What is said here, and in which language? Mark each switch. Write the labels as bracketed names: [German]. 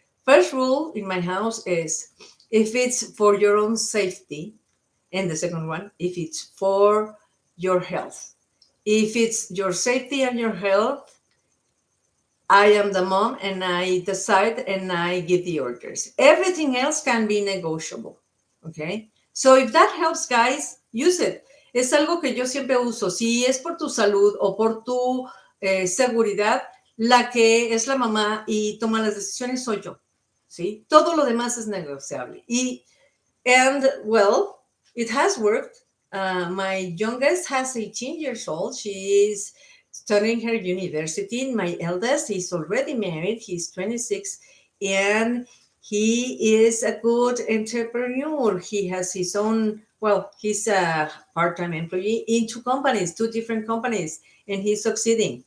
[English] First rule in my house is if it's for your own safety, and the second one, if it's for your health. If it's your safety and your health, I am the mom and I decide and I give the orders. Everything else can be negotiable. Okay. So if that helps, guys, use it. [Spanish] Es algo que yo siempre uso. Si es por tu salud o por tu seguridad, la que es la mamá y toma las decisiones soy yo. ¿Sí? Todo lo demás es negociable. [English] And well, it has worked. My youngest has 18 years old. She is studying her university. My eldest is already married. He's 26, and he is a good entrepreneur. He has his own, well, he's a part-time employee in two different companies, and he's succeeding.